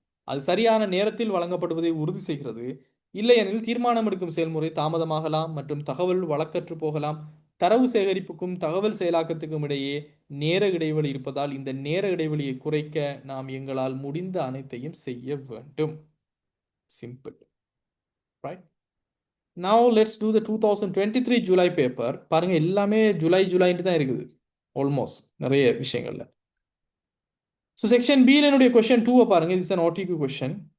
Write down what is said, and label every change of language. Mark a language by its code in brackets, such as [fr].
[ta] அது சரியான நேரத்தில் வழங்கப்படுவதை உறுதி செய்கிறது. இல்லையெனில் தீர்மானம் எடுக்கும் செயல்முறை தாமதமாகலாம் மற்றும் தகவல் வழக்கற்று போகலாம். தரவு சேகரிப்புக்கும் தகவல் செயலாக்கத்துக்கும் இடையே நேர இடைவெளி இருப்பதால் இந்த நேர இடைவெளியை குறைக்க நாம் எங்களால் முடிந்த அனைத்தையும் செய்ய வேண்டும். Simple. [en] Right, now let's do the 2023 July paper. [ta] பாருங்க, எல்லாமே ஜூலைன்ட்டு தான் இருக்குது ஆல்மோஸ்ட் நிறைய விஷயங்கள்ல. ஸோ செக்ஷன் பி என்னுடைய கொஸ்டின் 2 பாருங்க. இது an OTQ கொஸ்டின்.